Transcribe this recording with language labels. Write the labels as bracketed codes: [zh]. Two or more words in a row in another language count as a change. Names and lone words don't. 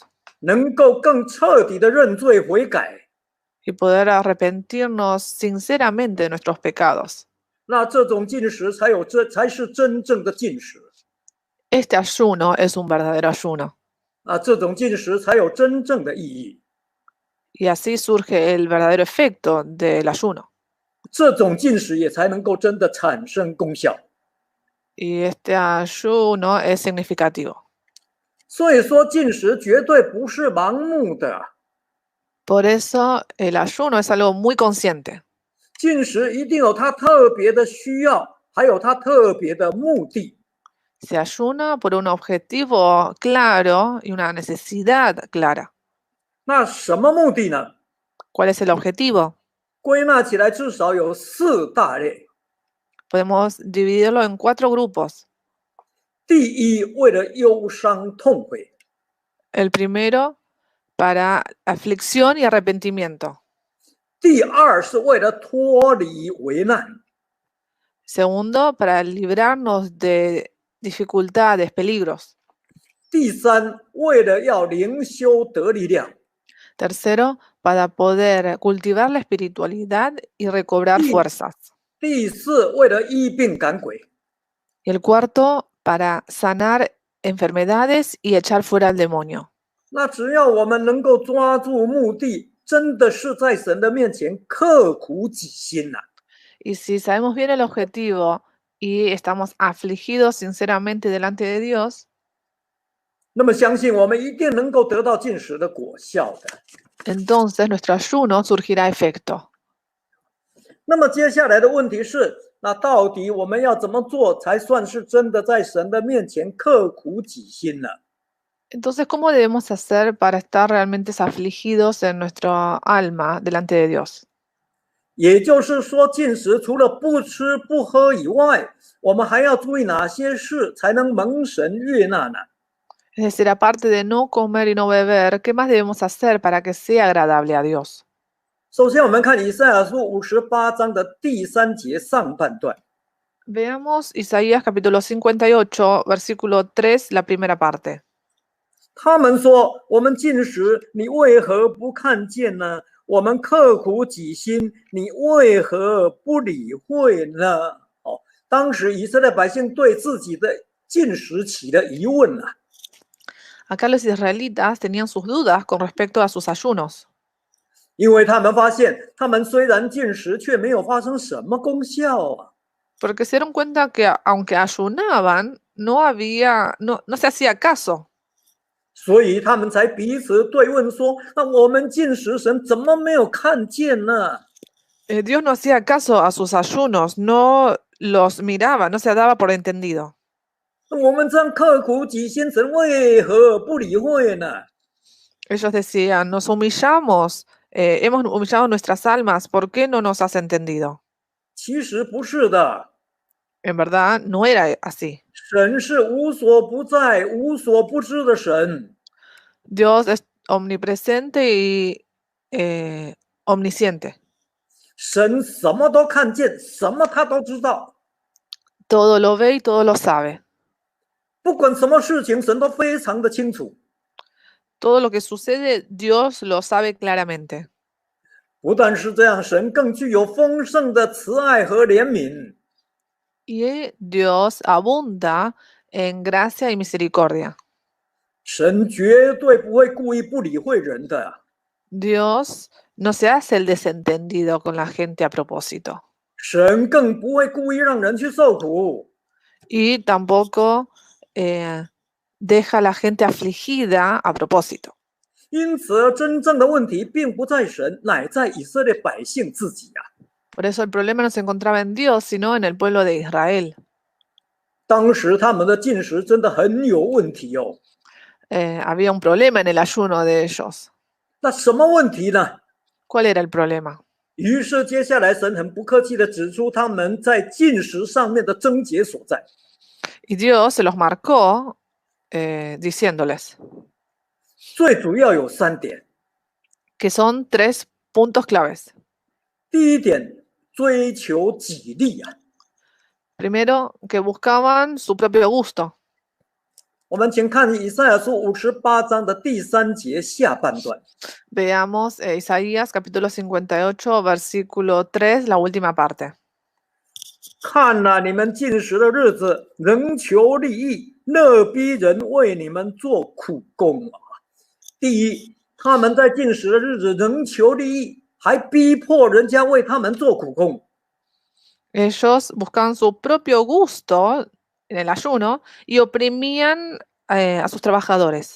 [zh] 能够更彻底的认罪悔改， [es] y poder arrepentirnos sinceramente de nuestros pecados. [zh] 那这种禁食才是真正的禁食。 [es] Este ayuno es un verdadero ayuno, [zh] 这种禁食才有真正的意义。 [es] y así surge el verdadero efecto del ayuno. [zh] 这种禁食也才能够真的产生功效。 [es] Y este ayuno es significativo. [zh] 所以说，禁食绝对不是盲目的， [es] Por eso el ayuno es algo muy consciente. [zh] 禁食一定有它特别的需要，还有它特别的目的。 [es] Se ayuna por un objetivo claro y una necesidad clara. [zh] 那什么目的呢？ [es] ¿Cuál es el objetivo? [zh] 归纳起来至少有4大类。 [es] Podemos dividirlo en 4 grupos. [zh] 第一，为了忧伤痛悔； [es] El primero, para aflicción y arrepentimiento. [zh] 第二，是为了脱离危难； [es] Segundo, para librarnos de dificultades, peligros. [zh] 第三，为了要灵修得力量； [es] Tercero, para poder cultivar la espiritualidad y recobrar fuerzas. [zh] 第四，为了医病赶鬼； [es] Y el cuarto, para sanar enfermedades y echar fuera al demonio. [zh] 那只要我们能够抓住目的，真的是在神的面前刻苦己心呐、 [es] Y si sabemos bien el objetivo y estamos afligidos sinceramente delante de Dios, [zh] 那么相信我们一定能够得到禁食的果效的。 [es] entonces nuestro ayuno surgirá efecto. [zh] 那么接下来的问题是，那到底我们要怎么做才算是真的在神的面前刻苦己心呢？ [es] Entonces, ¿cómo debemos hacer para estar realmente afligidos en nuestra alma delante de Dios? [zh] 也就是说，禁食除了不吃不喝以外，我们还要注意哪些事才能蒙神悦纳呢？ [es] Es decir, aparte de no comer y no beber, ¿qué más debemos hacer para que sea agradable a Dios? [zh] 首先，我们看以赛亚书58章的第3节上半段。 [es] Veamos Isaías capítulo 58, versículo 3, la primera parte. [zh] 他们说：“我们禁食，你为何不看见呢？我们刻苦己心，你为何不理会呢？” 当时以色列百姓对自己的禁食起了疑问啊。 [es] Acá los israelitas tenían sus dudas con respecto a sus ayunos, [zh] 因为他们发现，他们虽然禁食，却没有发生什么功效啊。 [es] porque se dieron cuenta que aunque ayunaban, no se hacía caso. [zh] 所以他们才彼此对问说：“那我们进食，神怎么没有看见呢？” [es] Dios no hacía caso a sus ayunos, no los miraba, no se daba por entendido. [zh] 我们这样刻苦己心，神为何不理会呢？ [es] Ellos decían, nos humillamos, hemos humillado nuestras almas, ¿por qué no nos has entendido? [zh] 其实不是的， [es] En verdad, no era así. [zh] 神是无所不在、无所不知的神。 [es] Dios es omnipresente y omnisciente. [zh] 神什么都看见，什么他都知道。 [es] Todo lo ve y todo lo sabe. [zh] 不管什么事情，神都非常的清楚。 [es] Todo lo que sucede, Dios lo sabe claramente. [zh] 不但是这样，神更具有丰盛的慈爱和怜悯。 [es] Y Dios abunda en gracia y misericordia. [zh] 神绝对不会故意不理会人的。 [es] Dios no se hace el desentendido con la gente a propósito. [zh] 神更不会故意让人去受苦。 [es] Y tampoco deja a la gente afligida a propósito. [zh] 因此，真正的问题并不在神，乃在以色列百姓自己啊。 [es] Por eso el problema no se encontraba en Dios, sino en el pueblo de Israel. [zh] 当时他们的进食真的很有问题哦。 [es] Había un problema en el ayuno de ellos. [zh] 那什么问题呢？ [es] ¿Cuál era el problema? [zh] 于是接下来神很不客气地指出他们在进食上面的症结所在。 [es] Y Dios se los marcó diciéndoles [zh] 最主要有3点。 [es] que son 3 puntos claves. [zh] 第一点，追求己利啊。 [es] Primero, que buscaban su propio gusto. [zh] 我们请看以赛亚书58章的第3节下半段。 [es] Veamos Isaías capítulo 58, versículo 3, la última parte. [zh] 看哪，你们进食的日子，仍求利益，勒逼人为你们做苦工啊。第一，他们在进食的日子仍求利益，还逼迫人家为他们做苦工。 [es] Ellos buscaban su propio gusto en el ayuno y oprimían a sus trabajadores.